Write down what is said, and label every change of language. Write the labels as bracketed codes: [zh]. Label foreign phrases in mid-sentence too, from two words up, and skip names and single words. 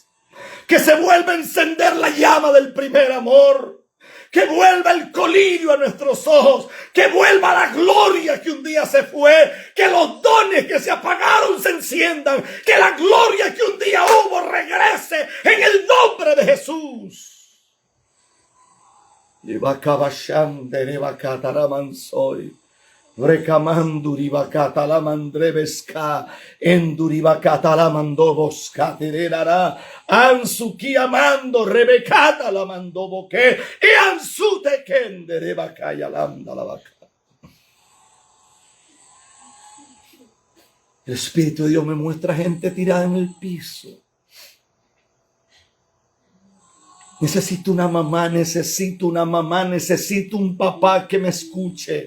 [es] Que se vuelva a encender la llama del primer amor. Que vuelva el colirio a nuestros ojos. Que vuelva la gloria que un día se fue. Que los dones que se apagaron se enciendan. Que la gloria que un día hubo regrese en el nombre de Jesús. Recamanduribacata la mandrebesca, enduribacata la mandobosca, tererara, ansuki amando, rebecata la mandoboque, y ansute kenderebacaya landa la vaca. El Espíritu de Dios me muestra gente tirada en el piso. Necesito una mamá, necesito una mamá, necesito un papá que me escuche.